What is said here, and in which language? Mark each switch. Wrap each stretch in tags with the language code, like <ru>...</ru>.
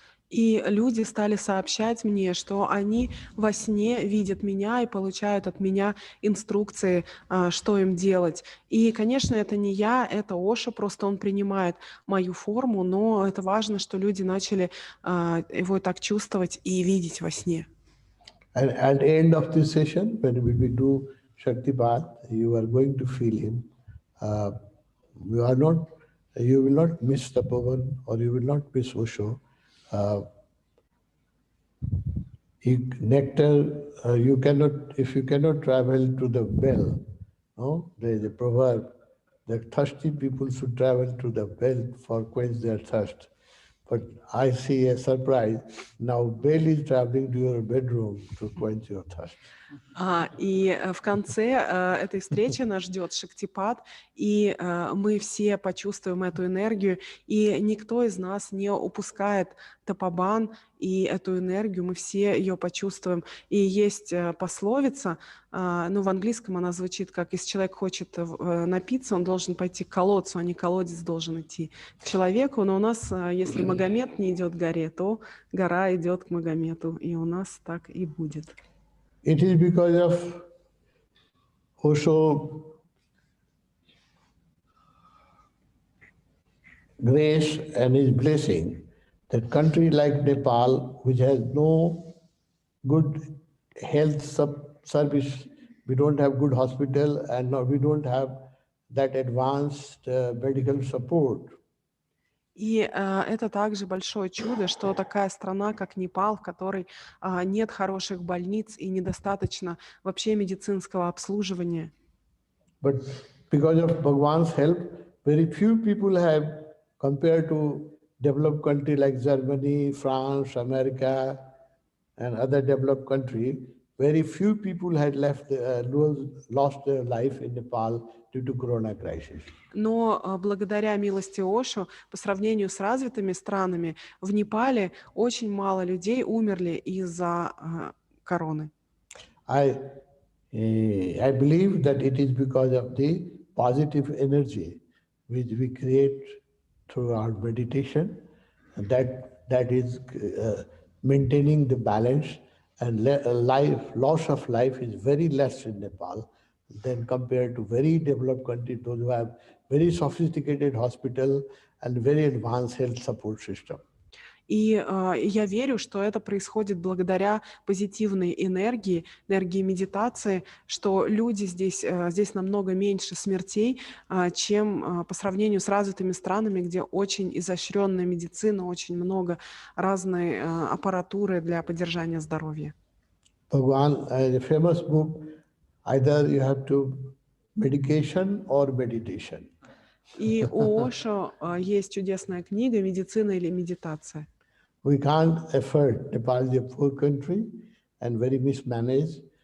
<ru>И люди стали сообщать мне, что они во сне видят меня и получают от меня инструкции, что им делать. И, конечно, это не я, это Ошо, просто он принимает мою форму, но это важно, что люди начали его так чувствовать и видеть во сне.</ru> <en>And at the end of this session, when we do Shaktipat, you are going to feel him. You will not miss Tapovan or you will not miss Osho. Nectar, if you cannot travel to the well, no? There is a proverb that thirsty people should travel to the well for quench their thirst. But I see a surprise. Now Bell is traveling to your bedroom to quench your thirst.</en> <ru>И в конце этой встречи нас ждет Шактипат, и мы все почувствуем эту энергию, и никто из нас не упускает Тапобан и эту энергию, мы все ее почувствуем. И есть пословица, в английском она звучит как: если человек хочет напиться, он должен пойти к колодцу, а не колодец должен идти к человеку. Но у нас, если Магомед не идет к горе, то гора идет к Магомету, и у нас так и будет.</ru> <en>It is because of Osho grace and his blessing that country like Nepal, which has no good health service, we don't have good hospital and we don't have that advanced medical support.</en> <ru>И это также большое чудо, что такая страна, как Непал, в которой нет хороших больниц и недостаточно вообще медицинского обслуживания.</ru> <en>But because of Bhagwan's help, very few people have, compared to developed countries like Germany, France, America, and other developed countries, very few people had lost their life in Nepal due to Corona crisis.</en> <ru>Но благодаря милости Ошо, по сравнению с развитыми странами, в Непале очень мало людей умерли из-за короны.</ru> <en>I believe that it is because of the positive energy which we create through our meditation, and that is maintaining the balance, and loss of life is very less in Nepal than compared to very developed countries, those who have very sophisticated hospital and very advanced health support system.</en> <ru>И я верю, что это происходит благодаря позитивной энергии медитации, что люди здесь намного меньше смертей, чем по сравнению с развитыми странами, где очень изощренная медицина, очень много разной аппаратуры для поддержания здоровья.</ru> <en>Bhagwan, a famous book, either you have to medication or meditation.</en> <ru>И у Ошо есть чудесная книга «Медицина или медитация».</ru> <en>We can't afford. Nepal is a poor country and very mismanaged.</en>